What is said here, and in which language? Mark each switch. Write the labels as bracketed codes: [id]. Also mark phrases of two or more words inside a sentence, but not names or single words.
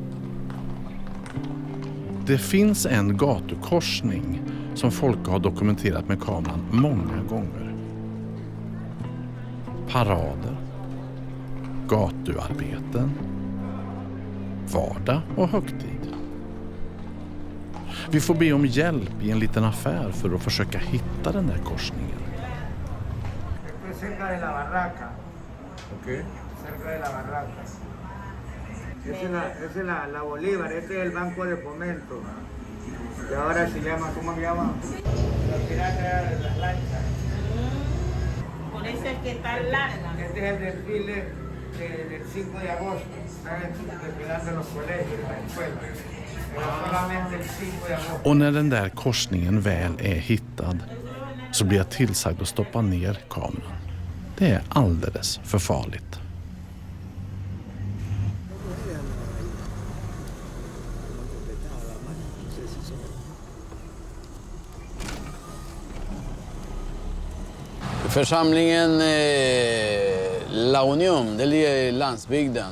[sv] Det finns en gatukorsning som folk har dokumenterat med kameran många gånger. Parader, gatuarbeten, vardag och högtid. Vi får be om hjälp i en liten affär för att försöka hitta den där korsningen. [es] Cerca de la barraca. Okay. Cerca de la barraca. Esa es la Bolívar, este es el Banco de Fomento. Y ahora se llama, ¿cómo se llama? Los piratas de las lanchas. Por eso es que está larga. Este es el desfile del 5 de agosto. Están desfilando en los colegios, en las escuelas. [sv] Och när den där korsningen väl är hittad så blir jag tillsagd att stoppa ner kameran. Det är alldeles för farligt. Församlingen La Union, det ligger i landsbygden.